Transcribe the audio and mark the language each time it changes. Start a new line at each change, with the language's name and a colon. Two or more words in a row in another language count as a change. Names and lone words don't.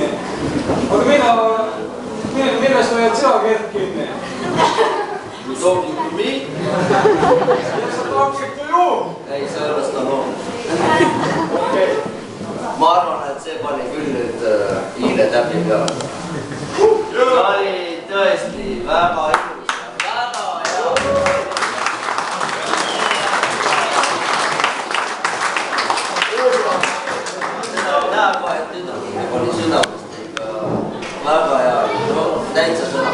Estonian: Aga millest hoiad sina keelt kinni?
English: You talking to me? Yes, I'm talking to you.
Estonian: Ei, sellest on loo. Okay. Ma arvan, et see pani küll nüüd hiile täppi peale. Ta oli tõesti väga ilus ja väga hea. Näe kohe, et tüdruk oli südamest ikka väga hea, no täitsa sõna.